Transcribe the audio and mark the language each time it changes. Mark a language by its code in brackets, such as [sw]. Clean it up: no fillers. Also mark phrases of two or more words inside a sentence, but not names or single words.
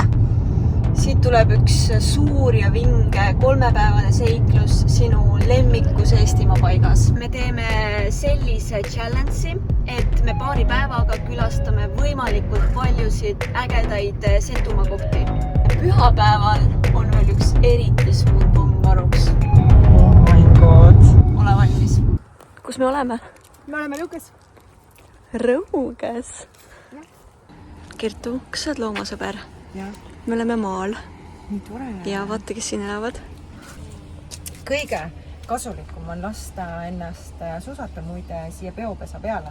[et] Siit tuleb üks suur ja vinge 3-päevane seiklus sinu lemmikus Eestimaa paigas. Me teeme sellise challenge'i, et me paari päevaga külastame võimalikult paljusid ägedaid Setumaa kohti. Pühapäeval on veel üks eriti suur pomm varuks. [en] Oh my god. [et] Ole valmis. Kus me oleme? Me oleme Lõuges. Rõuges. Kertu, kas sa oled loomasõber? Jah. Me oleme maal. Nii tore. Ja vaata, kes siin elavad. Kõige kasulikum on lasta ennast susata muide siia peopesa peale.